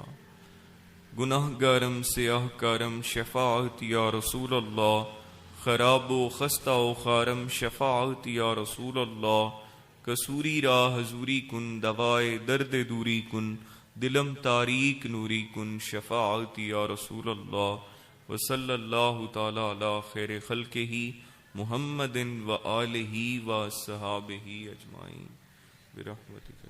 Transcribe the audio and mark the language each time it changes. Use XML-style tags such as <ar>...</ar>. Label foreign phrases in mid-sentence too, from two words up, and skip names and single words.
<fa>گناهگارم سیاهکارم شفاعت</fa> <ar>يا رسول الله,</ar> <fa>خراب و خسته و خوارم شفاعت</fa> <ar>يا رسول الله,</ar> <fa>قصوری را حضوری کن دوای درد دوری کن دلم تاریک نوری کن شفاعت</fa> <ar>يا رسول الله. وصلى الله تعالى على خير خلقه محمد وآله وأصحابه أجمعين برحمتك.</ar>